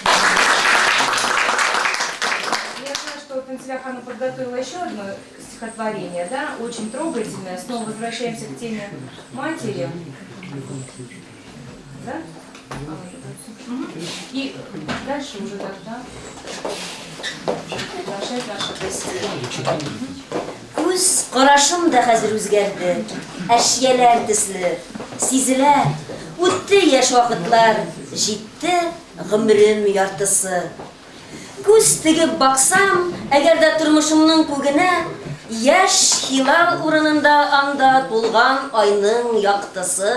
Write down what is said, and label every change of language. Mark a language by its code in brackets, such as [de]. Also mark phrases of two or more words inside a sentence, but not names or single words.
[ru] Я знаю, что Тансиля Хану подготовила еще одно стихотворение, да, очень трогательное. Снова возвращаемся к теме матери. Да? И дальше уже тогда приглашать наших гостей. [tt] Күз карашым да хәзер үзгәрде. Әшияләр төсле, сизелә. Үтте яшь вакытлар, җитте гомрем яртысы. Күз тегеп баксам, әгәр дә тормышымның күгенә, яшь хилал урынында анда тулган айның яктысы.